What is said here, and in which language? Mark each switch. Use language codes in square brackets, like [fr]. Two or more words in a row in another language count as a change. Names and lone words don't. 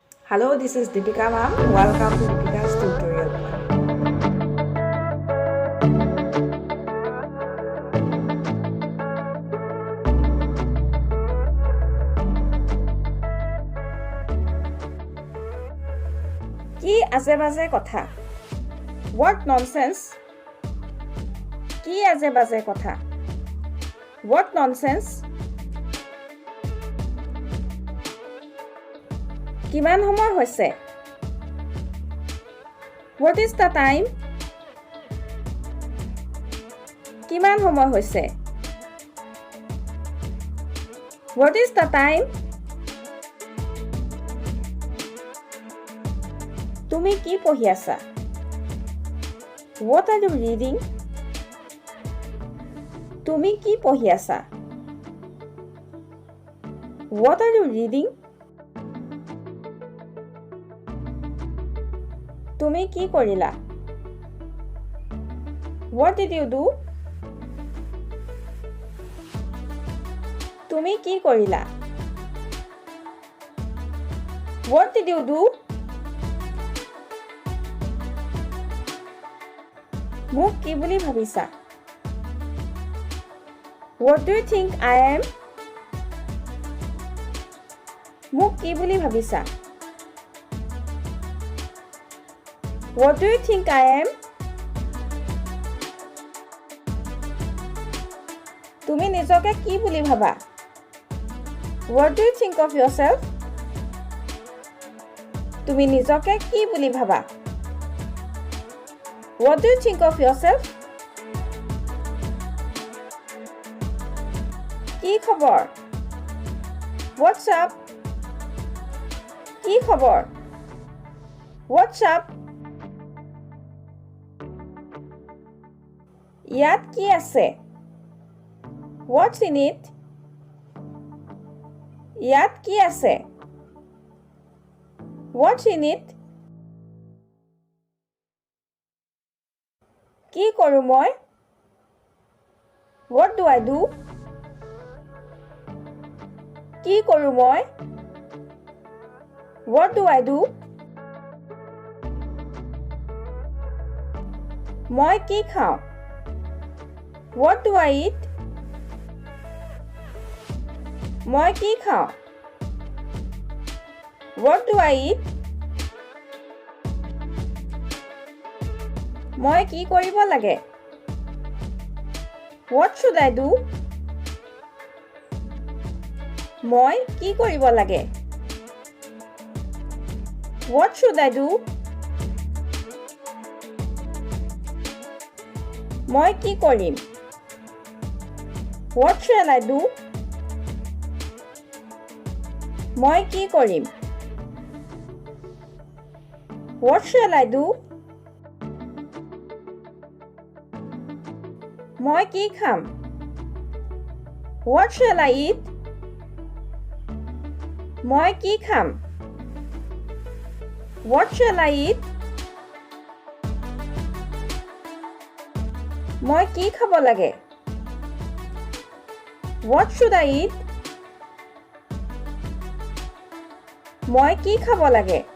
[en] Hello, this is Deepika ma'am. Welcome to Deepika's tutorial. [as] কি আছে বাজে কথা? [en] What nonsense? [as] কি আছে বাজে কথা? [en] What nonsense? [as] কিমান সময় হৈছে? [en] What is the time? [as] কিমান সময় হৈছে? [en] What is the time? [as] তুমি কি পঢ়ি আছা? [en] What are you reading? [as] তুমি কি পঢ়ি আছা? [en] What are you reading? [as] তুমি কি কৰিলা? [en] What did you do? [as] তুমি কি কৰিলা? [en] What did you do? [as] মোক কি বুলি ভাবিছা? [en] What do you think I am? [as] মোক কি বুলি ভাবিছা? [en] What do you think I am? [as] তুমি নিজকে কি বুলি ভাবা? [en] What do you think of yourself? [as] তুমি নিজকে কি বুলি ভাবা? [en] What do you think of yourself? [as] কি খবৰ? [en] What's up? [as] কি খবৰ? [en] What's up? [as] ইয়াত কি আছে? [en] What's in it? [as] ইয়াত কি আছে? [en] What's in it? [as] কি কৰো মই? [en] What do I do? [as] কি কৰো মই? [en] What do I do? [as] মই কি খাওঁ? [en] What do I eat? [as] মই কি খাওঁ? [en] What do I eat? [as] মই কি কৰিব লাগে? [en] What should I do? [as] মই কি কৰিব লাগে? [en] What should I do? [as] মই কি কৰিম? [en] What shall I do? [as] মই কি কৰিম? [en] What shall I do? [as] মই কি খাম? [en] What shall I eat? [as] মই কি খাম? [en] What shall I eat? [as] মই কি খাব লাগে? [en] What should I eat? [as] মই কি খাব লাগে?